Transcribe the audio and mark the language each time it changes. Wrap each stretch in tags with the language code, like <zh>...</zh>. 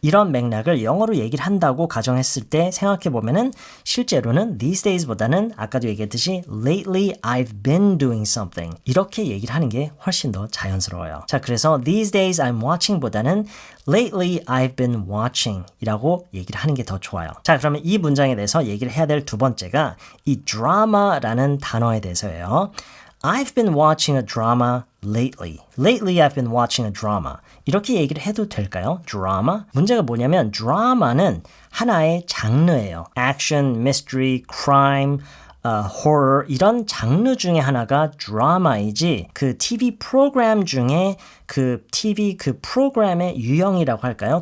<ko>이런 맥락을 영어로 얘기를 한다고 가정했을 때 생각해보면은 실제로는</ko> <en>these days</en> <ko>보다는 아까도 얘기했듯이</ko> <en>lately I've been doing something</en> <ko>이렇게 얘기를 하는 게 훨씬 더 자연스러워요. 자, 그래서</ko> <en>these days I'm watching</en> <ko>보다는</ko> <en>lately I've been watching</en> <ko>이라고 얘기를 하는 게 더 좋아요. 자, 그러면 이 문장에 대해서 얘기를 해야 될 두 번째가 이 drama라는 단어에 대해서예요.</ko> <en>I've been watching a drama lately. Lately I've been watching a drama.</en> <ko>이렇게 얘기를 해도 될까요? drama? 문제가 뭐냐면 drama는 하나의 장르예요. action, mystery, crime, horror 이런 장르 중에 하나가 드라마이지 그 TV 프로그램 중에 그 TV 그 프로그램의 유형이라고 할까요?</ko>